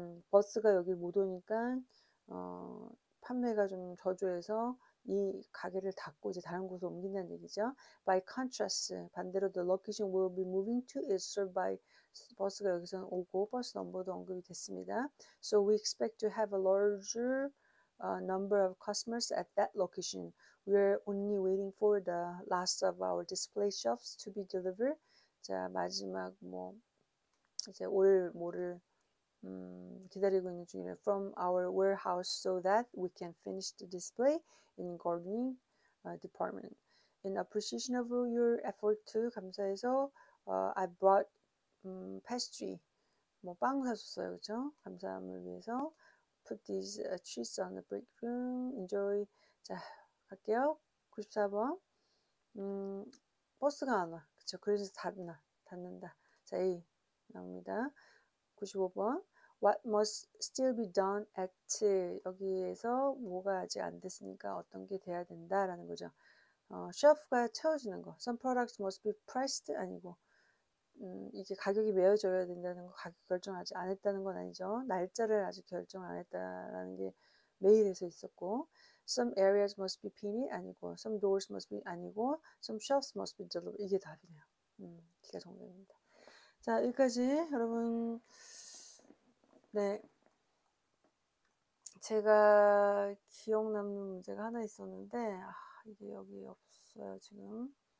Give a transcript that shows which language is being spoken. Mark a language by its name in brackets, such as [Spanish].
[Korean] 버스가 여기 못 오니까 판매가 좀 저조해서 이 가게를 닫고 이제 다른 곳으로 옮긴다는 얘기죠. [English] By contrast, [Korean] 반대로 [English] the location will be moving to is served by. [Korean] 버스가 여기서 오고 버스 넘버도 언급이 됐습니다. [English] So we expect to have a larger number of customers at that location. We're only waiting for the last of our display shelves to be delivered. [Korean] 자, 마지막 뭐 이제 올 뭐를 기다리고 있는 중이에요. [English] From our warehouse so that we can finish the display in gardening department. In appreciation of your effort to [Korean] 감사해서 [English] I brought pastry [Korean] 뭐 빵 사줬어요. 그렇죠? 감사함을 위해서 [English] put these treats on the break room. [Korean] Enjoy. 자, 갈게요. 94번. 버스가 안 와. 그쵸? 그래서 닫는다. 자, A 나옵니다. 95번. [English] What must still be done at [Korean] 여기에서 뭐가 아직 안 됐으니까 어떤 게 돼야 된다라는 거죠. 쉘프가 채워지는 거. [English] Some products must be priced [Korean] 아니고 이게 가격이 매어져야 된다는 거 가격 결정 아직 안 했다는 건 아니죠. 날짜를 아직 결정 안 했다라는 게 메일에서 있었고 [English] Some areas must be painted [Korean] 아니고 [English] Some doors must be [Korean] 아니고 [English] Some shelves must be delivered [Korean] 이게 답이네요. D가 정답입니다. 자, 여기까지 여러분 네 제가 기억 남는 문제가 하나 있었는데 이게 여기 없어요 지금.